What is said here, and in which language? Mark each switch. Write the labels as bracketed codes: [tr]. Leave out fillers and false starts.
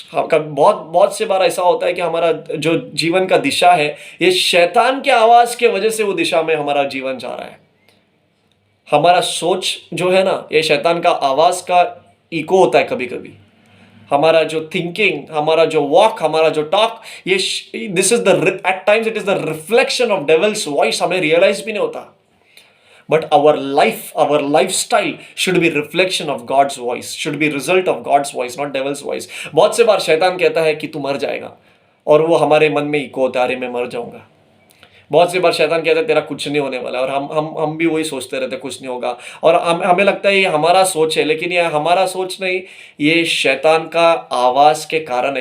[hi] बहुत से बार ऐसा होता है कि हमारा जो जीवन का दिशा है, ये शैतान के आवाज के वजह से वो दिशा में हमारा जीवन जा रहा है। हमारा सोच जो है ना, ये शैतान का आवाज का इको होता है कभी कभी। हमारा जो [en] Thinking, हमारा जो walk, हमारा जो टॉक, ये this is the at times it is the reflection of devil's voice. [hi] हमें रियलाइज भी नहीं होता, [en] but our lifestyle should be reflection of God's voice, should be result of God's voice, not devil's voice. [hi] बहुत से बार शैतान कहता है कि तू मर जाएगा, और वो हमारे मन में इको होता है, अरे मैं मर जाऊंगा। बहुत से बार शैतान कहता है तेरा कुछ नहीं होने वाला, और हम भी वही सोचते रहते कुछ नहीं होगा, और हमें लगता है ये हमारा सोच है, लेकिन ये हमारा सोच नहीं, ये शैतान का आवाज के कारण है।